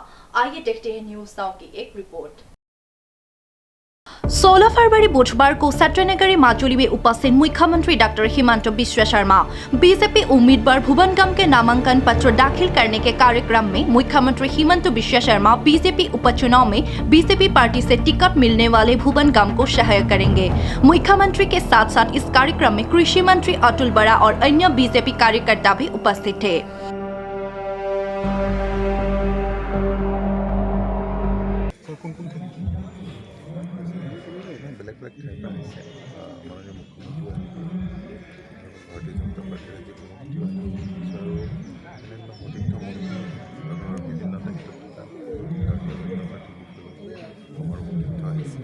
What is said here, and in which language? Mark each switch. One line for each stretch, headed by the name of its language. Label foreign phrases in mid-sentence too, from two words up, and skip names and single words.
Hindi: आइए देखते हैं न्यूज नाउ की एक रिपोर्ट। 16 फरवरी बुधवार को सत्रनगरी माजुली में उपस्थित मुख्यमंत्री डॉक्टर हिमंता बिश्व शर्मा बीजेपी उम्मीदवार भुवन गाम के नामांकन पत्र दाखिल करने के कार्यक्रम में मुख्यमंत्री हिमंता बिश्व शर्मा बीजेपी उपचुनाव में बीजेपी पार्टी से टिकट मिलने वाले भुवन गाम को सहायता करेंगे। मुख्यमंत्री के साथ साथ इस कार्यक्रम में कृषि मंत्री अतुल बरा और अन्य बीजेपी कार्यकर्ता भी उपस्थित थे।
Assamese: বেলেগ ঠাইৰ পৰা আহিছে মাননীয় মুখ্যমন্ত্ৰী ভাৰতীয় জনতা পাৰ্টীৰ ৰাজ্যিক সভাপতি আৰু অন্যান্য সতীৰ্থ মন্ত্ৰীৰ বিভিন্ন দায়িত্বত থকা ভাৰতীয় জনতা পাৰ্টীৰ বিষয়ে আমাৰ সতীৰ্থ আহিছে।